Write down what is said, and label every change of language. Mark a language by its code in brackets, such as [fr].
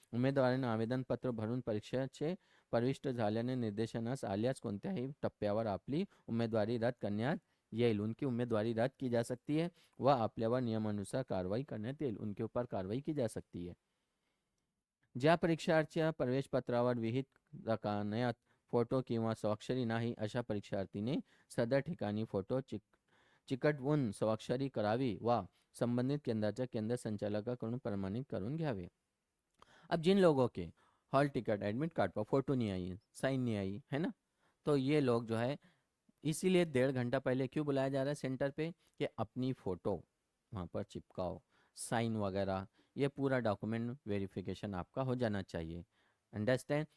[mr] उमेदवाराने आवेदनपत्र भरून परीक्षेचे प्रविष्ट झाल्याने निर्देशनास आल्यास कोणत्याही टप्प्यावर आपली उमेदवारी रद्द करण्यात येईल। [hi] उनकी उम्मीदवारी रद्द की जा सकती है [mr] व आपल्यावर नियमानुसार कार्रवाई करण्यात येईल, [hi] उनके ऊपर कार्रवाई की जा सकती है। [mr] ज्या परीक्षार्थीच्या प्रवेशपत्रावर विहित रकान्यात फोटो किंवा स्वाक्षरी नाही अशा परीक्षार्थीने सदर ठिकाणी फोटो चिकटवून स्वाक्षरी करावी व संबंधित केंद्राच्या केंद्र संचालकाकडून प्रमाणित करून घ्यावे। [hi] अब जिन लोगों के हॉल टिकट एडमिट कार्ड पर फोटो नहीं आई, साइन नहीं आई, है ना, तो ये लोग जो है, इसीलिए 1.5 घंटा पहले क्यों बुलाया जा रहा है सेंटर पे, कि अपनी फ़ोटो वहाँ पर चिपकाओ, साइन वगैरह, ये पूरा डॉक्यूमेंट वेरिफिकेशन आपका हो जाना चाहिए। अंडरस्टैंड।